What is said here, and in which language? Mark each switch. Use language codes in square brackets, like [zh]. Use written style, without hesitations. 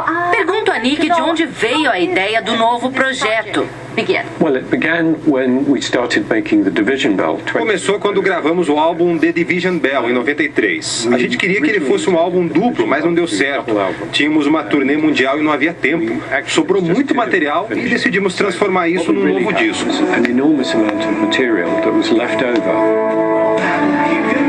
[pt] Pergunto a Nick de onde veio a ideia do novo projeto. [en] Well, it began when we started making The Division Bell. [pt] Começou quando gravamos o álbum The Division Bell em 93. A gente queria que ele fosse um álbum duplo, mas não deu certo. Tínhamos uma turnê mundial e não havia tempo. Sobrou muito material e decidimos transformar isso num novo disco. [en] An enormous amount of material that was left over.